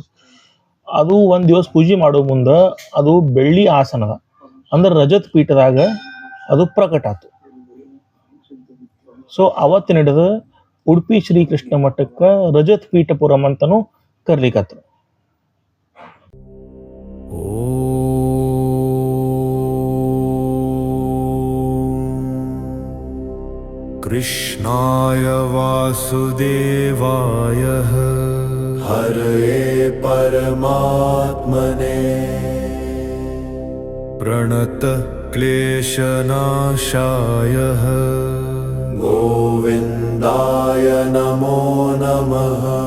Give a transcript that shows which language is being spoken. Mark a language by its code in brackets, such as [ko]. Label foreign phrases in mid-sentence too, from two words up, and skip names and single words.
[kn] ಅದು ಒಂದ್ ದಿವಸ ಪೂಜೆ ಮಾಡೋ ಮುಂದ ಅದು ಬೆಳ್ಳಿ ಆಸನದ ಅಂದ್ರೆ ರಜತ್ ಪೀಠದಾಗ ಅದು ಪ್ರಕಟ ಆತು. ಸೊ ಅವತ್ತಿನ ಹಿಡಿದು ಉಡುಪಿ ಶ್ರೀಕೃಷ್ಣ ಮಠಕ್ಕ ರಜತ್ ಪೀಠಪುರಂ ಅಂತನೂ ಕರ್ಲಿಕತ್ರು. [sa] कृष्णाय वासुदेवाय हरये परमात्मने प्रणत क्लेशनाशाय गोविन्दाय नमो नमः।